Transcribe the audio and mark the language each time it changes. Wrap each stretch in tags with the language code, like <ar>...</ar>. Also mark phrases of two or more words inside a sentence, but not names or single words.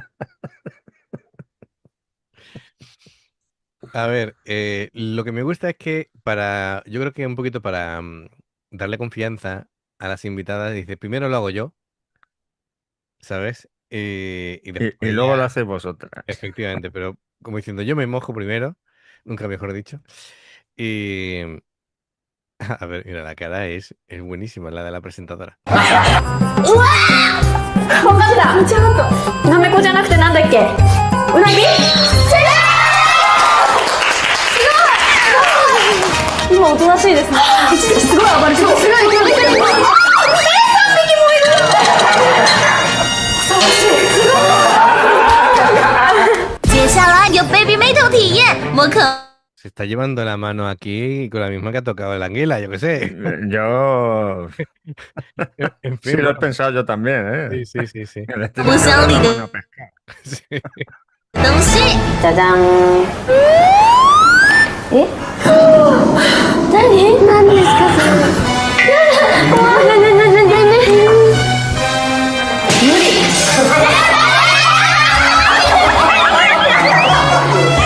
<es>a ver, lo que me gusta es que yo creo que un poquito para darle confianza a las invitadas, dice, primero lo hago yo, ¿sabes? Y Y después luego ya- lo hacéis vosotras. Efectivamente, pero como diciendo, yo me mojo primero, nunca mejor dicho. Y a ver, mira, la cara es buenísima, la de la presentadora.</es> <ja>分かった。なめこじゃなくてなんだっけ？うなぎ？今おとなしいですね。一時期すごい暴れてます。すごい。3匹もいる。恐ろしい。すごい。接下来有 Baby Metal 体验摸可</ja> <es>Se está llevando la mano aquí con la misma que ha tocado la anguila, yo qué sé. Yo En sí fin, lo he bueno, pensado yo también, ¿eh? sí. Que le estoy Pues metiendo la Andy, mano a pescar. Sí. 东西。</es> <ja>じゃじゃん。え？何ですかそれ？怖い。無理。</ja>